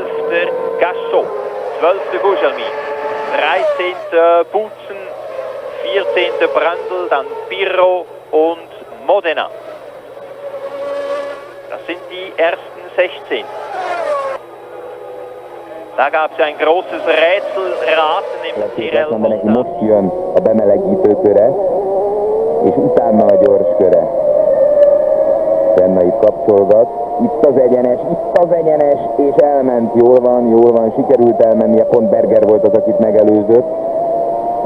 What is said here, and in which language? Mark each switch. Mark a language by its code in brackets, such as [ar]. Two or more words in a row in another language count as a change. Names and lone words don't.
[de] Gassot, 12. Gugelmin, 13. Boutsen, 14. Brandl, dann Pirro und Modena. Das sind die ersten 16. Da gab es ein großes Rätselraten im Tyrrell. [hu] Most jön a bemelegítőköre, és utána a gyorsköre. Senna itt kapcsolgat. Itt az egyenes, és elment. Jól van, sikerült elmennie. Pont Berger volt az, akit megelőzött.